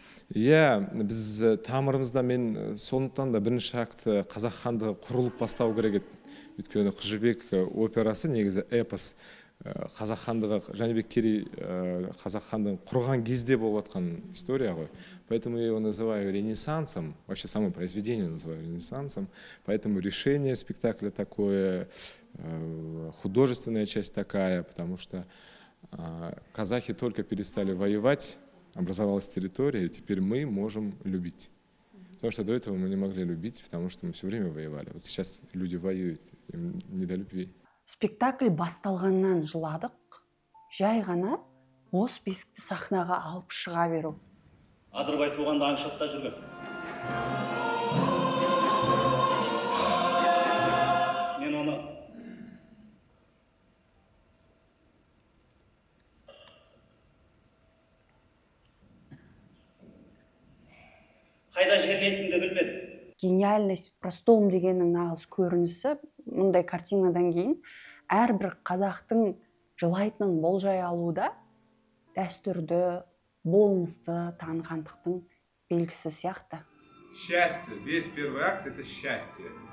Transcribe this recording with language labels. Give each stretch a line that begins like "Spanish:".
Kazakh: Иә, біз тамырымызда мен сондықтан да бірінші акты қазақ хандығы құрылып бастау керек еді. Өйткені Қыз жібек операсы негізі эпос. Қазақ хандығы, Жәнібек Керей қазақ хандығын құрған кезде болып жатқан история ғой.
Russian: Поэтому я его называю ренессансом, вообще само произведение называю ренессансом. Поэтому решение спектакля такое, художественная часть такая, потому что казахи только перестали воевать, образовалась территория, и теперь мы можем любить. Потому что до этого мы не могли любить, потому что мы все время воевали. Вот сейчас люди воюют, им не до любви.
Kazakh: Спектакль басталғаннан жыладық, жай ғана осы бесікті сахнаға алып шыға беру. Адырбай туғанда аңшылықта жүрген. Мен оны қайда жерлейтінді білмедім.
Russian: Гениальность в простом
Kazakh: дегеннің нағыз көрінісі, мұндай картинадан кейін әрбір қазақтың жылайтынын болжай алуда дәстүрді, болмысты танығандықтың белгісі сияқты.
Russian: Счастье, весь первый акт — это счастье.